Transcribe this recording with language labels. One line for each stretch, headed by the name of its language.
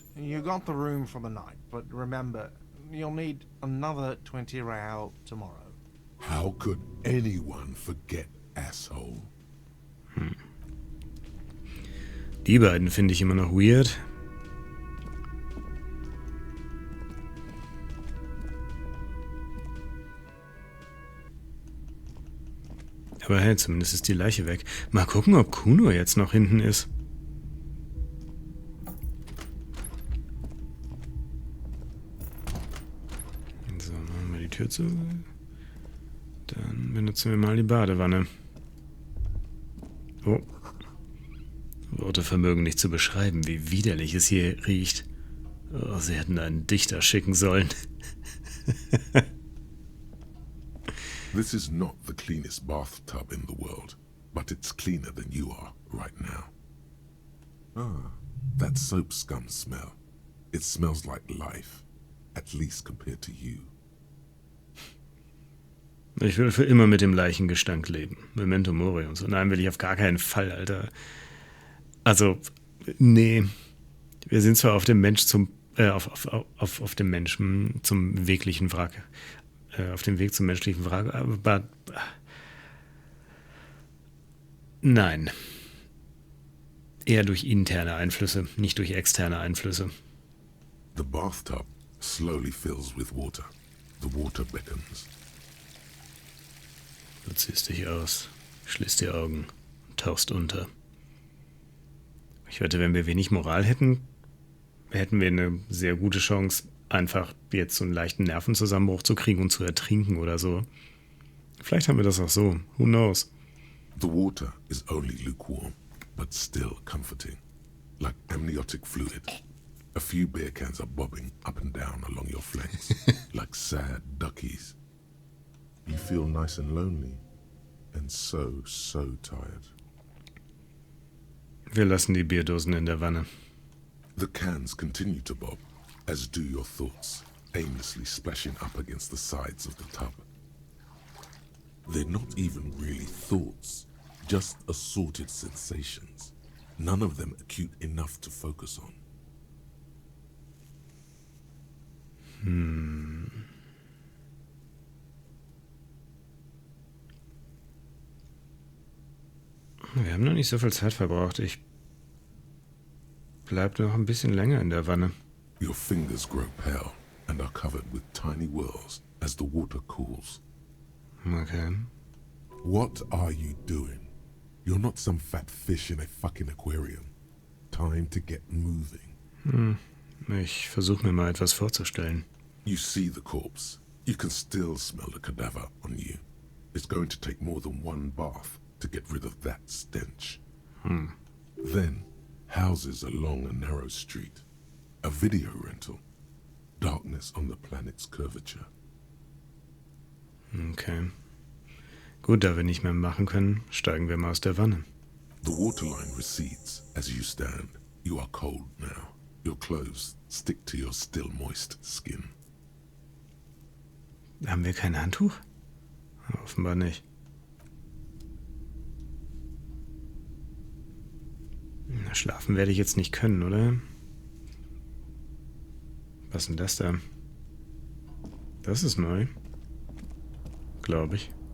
English: You got the room for the night, but remember, you'll need another 20 real tomorrow. How could anyone forget, asshole?
German: Die beiden finde ich immer noch weird. Aber hey, zumindest ist die Leiche weg. Mal gucken, ob Kuno jetzt noch hinten ist. So, machen wir die Tür zu. Dann benutzen wir mal die Badewanne. Oh. Worte vermögen nicht zu beschreiben, wie widerlich es hier riecht. Oh, sie hätten einen Dichter schicken sollen.
English: This is not the cleanest bathtub in the world, but it's cleaner than you are right now. Ah, that soap scum smell. It smells like life, at least compared to you.
German: Ich will für immer mit dem Leichengestank leben. Memento Mori und so. Nein, will ich auf gar keinen Fall, Alter. Also, nee. Wir sind zwar auf dem Mensch zum auf dem Menschen zum wirklichen Wrack. Auf dem Weg zum menschlichen Wrack, aber nein. Eher durch interne Einflüsse, nicht durch externe Einflüsse.
English: The bathtub slowly fills with water. The water beckons.
German: Du ziehst dich aus, schließt die Augen und tauchst unter. Ich wette, wenn wir wenig Moral hätten, hätten wir eine sehr gute Chance, einfach jetzt so einen leichten Nervenzusammenbruch zu kriegen und zu ertrinken oder so. Vielleicht haben wir das auch so.
English: Who knows? The water is only lukewarm, but still comforting, like amniotic fluid. A few beer cans are bobbing up and down along your flanks, like sad duckies. You feel nice and lonely, and so tired.
German: Wir lassen die Bierdosen in der Wanne.
English: The cans continue to bob, as do your thoughts, aimlessly splashing up against the sides of the tub. They're not even really thoughts, just assorted sensations, none of them acute enough to focus on.
German: Wir haben noch nicht so viel Zeit verbraucht. Ich bleib noch ein bisschen länger in der Wanne.
English: Your fingers grow pale and are covered with tiny whirls as the water cools. Okay. What are you doing? You're not some fat fish in a fucking aquarium. time to get moving.
German: Ich versuche mir mal etwas vorzustellen.
English: You see the corpse. You can still smell the cadaver on you. It's going to take more than one bath to get rid of that stench. Then, houses along a narrow street. A video rental. Darkness on the planet's curvature. Okay.
German: Gut, da wir nicht mehr machen können, steigen wir mal aus der Wanne.
English: The waterline recedes as you stand. You are cold now. Your clothes stick to your still moist skin.
German: Haben wir kein Handtuch? Offenbar nicht. Na, schlafen werde ich jetzt nicht können, oder? Was ist denn das da? Das ist neu. Glaube ich.